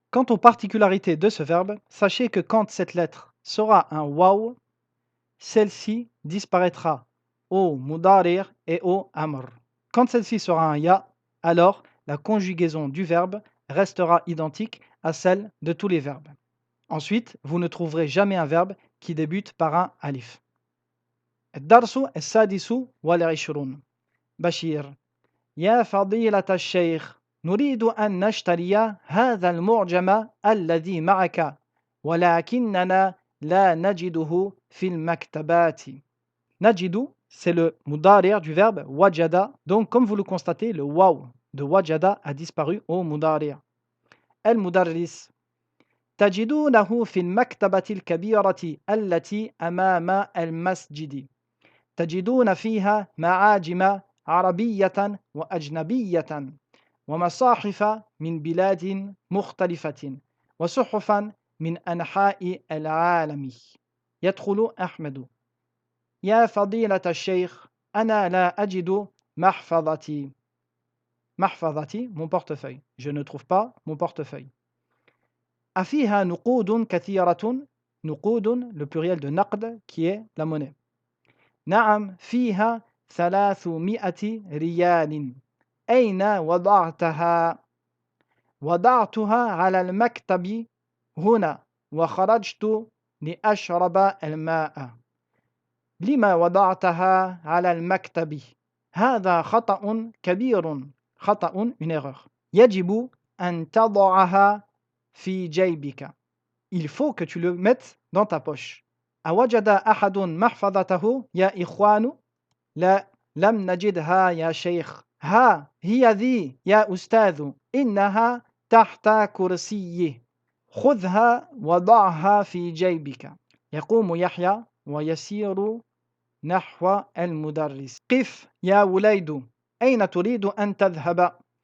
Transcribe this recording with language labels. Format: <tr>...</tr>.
<fr>Quant aux particularités de ce verbe, sachez que quand cette lettre sera un waw, celle-ci disparaîtra au mudarir et au amr. Quand celle-ci sera un ya, alors la conjugaison du verbe restera identique à celle de tous les verbes. Ensuite, vous ne trouverez jamais un verbe qui débute par un alif.</fr> <ar>الدرس السادس والعشرون بشير يا فضيلة الشيخ نريد أن نشتري هذا المعجم الذي معك ولكننا لا نجده في المكتبات.</ar> <fr>Najidu, c'est le mudari' du verbe wajada. Donc, comme vous le constatez, le waw de wajada a disparu au mudari'.</fr> <ar>المدرس تجدونه في المكتبة الكبيرة التي أمام المسجد. تجدون فيها معاجم عربية وأجنبية ومصاحف من بلاد مختلفة وصحفا من أنحاء العالم. يدخل أحمد. يا فضيلة الشيخ أنا لا أجد محفظتي.</ar> <fr>محفظتي, mon portefeuille. Je ne trouve pas mon portefeuille.</fr> <ar>أفيها نقود كثيرة.</ar> <fr>نقود, le pluriel de نقد qui est la monnaie.</fr> <ar>نعم فيها 300 ريال. أين وضعتها؟ وضعتها على المكتب هنا وخرجت لأشرب الماء. لما وضعتها على المكتب؟ هذا خطأ كبير. خطأ, une erreur. يجب أن تضعها في جيبك.</ar> <fr>Il faut que tu le mettes dans ta poche.</fr> <ar>أوجد أحد محفظته يا إخوان؟ لا لم نجدها يا شيخ. ها هي ذي يا أستاذ إنها تحت كرسيه. خذها وضعها في جيبك. يقوم يحيى ويسير نحو المدرس. قف يا وليد أين تريد أن تذهب؟</ar>